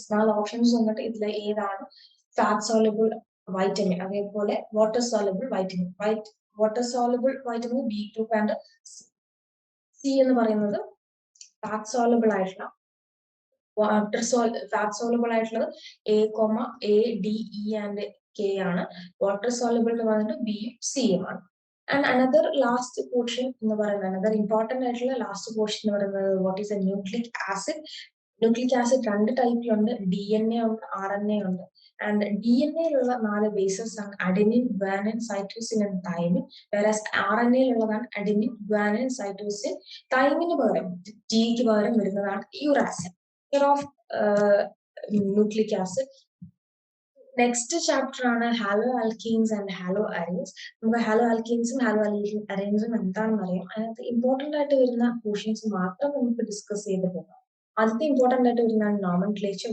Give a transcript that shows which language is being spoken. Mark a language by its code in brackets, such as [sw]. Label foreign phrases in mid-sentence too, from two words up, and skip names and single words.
[en] Options on the fat soluble vitamin, water soluble vitamin, water soluble vitamin B group and C in the fat soluble fat soluble A, A, D, E, and K ആണ്. Water soluble B, C ആണ്. And another last portion another important last portion what is a nucleic acid. Nucleic acid [ml] രണ്ട് ടൈപ്പിൽ ഉണ്ട്, DNA ഉണ്ട്, RNA ഉണ്ട്. [en] And DNA ഉള്ള 4 bases ആണ് adenine, guanine, cytosine and thymine, whereas RNA ഉള്ളതാണ് adenine, guanine, cytosine, thymine [ml] പകരം T ക്ക് പകരം വരുന്നതാണ് [en] uracil of nucleic acid. Next chapter on haloalkenes and haloarenes. Haloalkenes and haloarenes and the important portions discuss the important nomenclature.